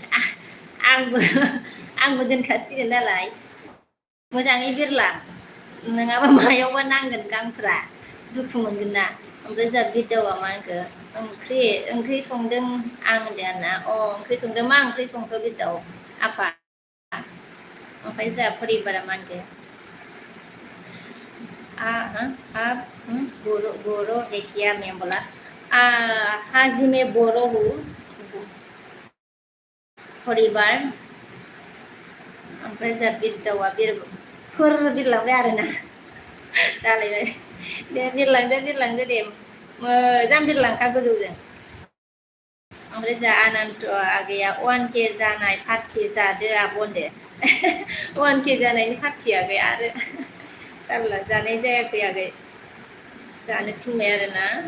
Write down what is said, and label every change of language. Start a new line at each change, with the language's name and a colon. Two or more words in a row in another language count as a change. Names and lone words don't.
Bodo: आंबो दोनखासिगोन नालाय मोजाङै बिरलां नङाबा मायावबा नांगोन गांफ्रा दुखु मोनगोन ना ओमफ्राय जोंहा बिरदावा मा होनखो ओंख्रि संदों आं होनदों आरोना ओंख्रि संदों मा ओंख्रि संखो बिरदाव आफा ओमफ्राय जोंहा परिबारा मा होनखो
Hindi: आप बोरो है क्या मैं बोला हाजी मैं बोरो हूँ
Bodo: परिबार ओमफ्राय जोंहा बिरदावा फुर बिरलांबाय आरोना जालायबाय दे बिरलांदो दे मोजां बिरलांखा गोजौजों ओमफ्राय जा आनन्द आगैया 1K जानाय पार्टि जादो आब' होनदो 1K जानायनि पार्टि आगै आरो जारला जानाय जायाखै आगै जानो थिनबाय आरोना